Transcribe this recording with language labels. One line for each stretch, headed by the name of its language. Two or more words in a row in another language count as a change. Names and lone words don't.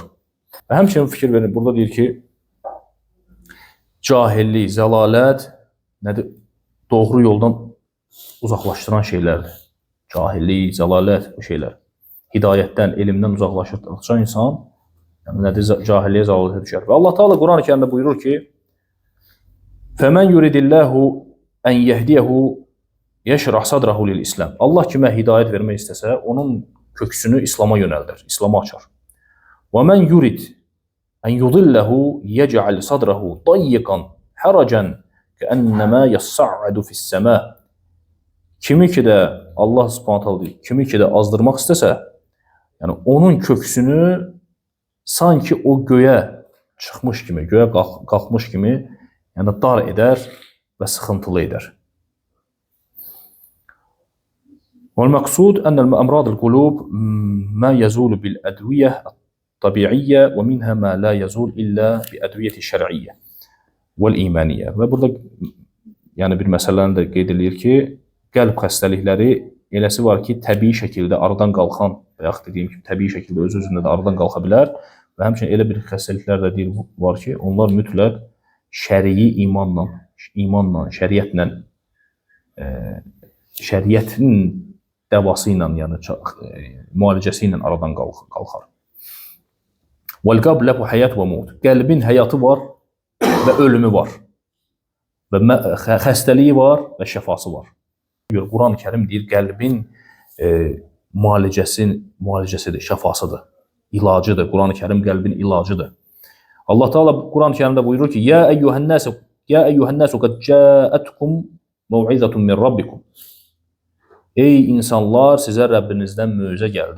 Azerbaijani: Və həmçinin fikir verin, burada deyir ki, cahillik, zəlalət nədir? Doğru yoldan uzaqlaşdıran şeylərdir. Cahillik, zəlalət bu şeylər. Hidayətdən, elmdən uzaqlaşdıran insan nədir? Cahilliyə, zəlalətə düşər. Və Allah Teala Quran-ı Kərimdə buyurur ki,
Arabic: فَمَنْ يُرِدِ اللّٰهُ أَنْ يَهْدِيَهُ يَشْرَحْ صَدْرَهُ لِلْإِسْلَامِ
Azerbaijani: Allah kimə hidayət vermək istəsə, onun köksünü İslama yönəldir, İslama açar.
Arabic: وَمَنْ يُرِدْ أَنْ يُضِلَّهُ يَجْعَلْ صَدْرَهُ ضَيِّقًا حَرَجًا كَأَنَّمَا يَصَّعَّدُ فِي السَّمَاءِ
Azerbaijani: Kimi ki də
Arabic: الله سبحانه تعالى
Azerbaijani: deyir, kimi ki də azdırmaq istəsə, yəni onun köksünü sanki o göyə çıxmış kimi, göyə qalxmış kimi, yəni dar edər və sıxıntılı edər.
Arabic: والمقصود أن أمراض القلوب ما يزول بالأدوية الطبيعية ومنها ما لا يزول إلا بأدوية الشرعية والإيمانية.
Azerbaijani: Və burada yəni bir məsələni də qeyd edir ki, qəlb xəstəlikləri eləsi var ki, təbii şəkildə aradan qalxan və yaxud dediyim kimi təbii şəkildə öz-özündə də aradan qalxa bilər və həmçinin elə bir xəstəliklər də deyir var ki, onlar mütləq şərii imanla, şəriətin dəvası ilə, yəni müalicəsi ilə aradan qalxar.
Arabic: وَالْقَلْبُ لَهُ حَيَاةٌ وَمَوْتٌ
Azerbaijani: Qəlbin həyatı var və ölümü var. Və xəstəliyi var və şəfası var. Quran-ı Kərim deyir, qəlbin müalicəsidir, şəfasıdır, ilacıdır. Quran-ı Kərim qəlbin ilacıdır. Allah Teala Quran-ı Kərimdə buyurur ki,
Arabic: يا أيها الناس قد جاءتكم موعظة من ربكم
Azerbaijani: Ey insanlar, sizə Rəbbinizdən möcüzə gəldi.